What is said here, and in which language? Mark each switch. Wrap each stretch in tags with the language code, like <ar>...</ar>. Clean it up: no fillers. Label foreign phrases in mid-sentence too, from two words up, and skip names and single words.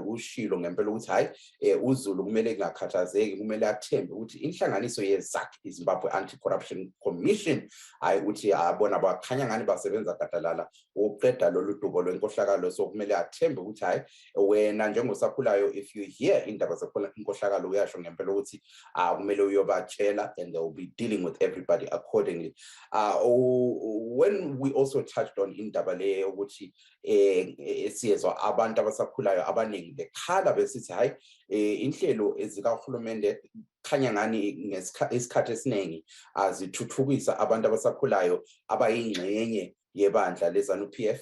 <nd>Ushilo ngempela ukuthi hayi uZulu kumele ngakhathazeki, kumele athembe ukuthi inhlanganiso yeZAC, iZimbabwe Anti-Corruption Commission, hayi uthi abona bakhanya ngani basebenza gadalala ukuqeda lolu dubo lwenkohlakalo. So kumele athembe ukuthi hayi wena njengosakhulayo,</nd> <en>if you hear</en> <nd>indaba zenkohlakalo uyasho ngempela ukuthi kumele uyobatshela</nd> <en>and they will be dealing with everybody accordingly. When we also touched on</en> <nd>indaba le ukuthi siyezwa abantu abasakhulayo abaningi bekhala besithi hayi inhlelo ezikahulumende khanya ngani ngesikhathi esiningi azithuthukisa abantu abasakhulayo abayingxenye yebandla leZANU-PF.</nd>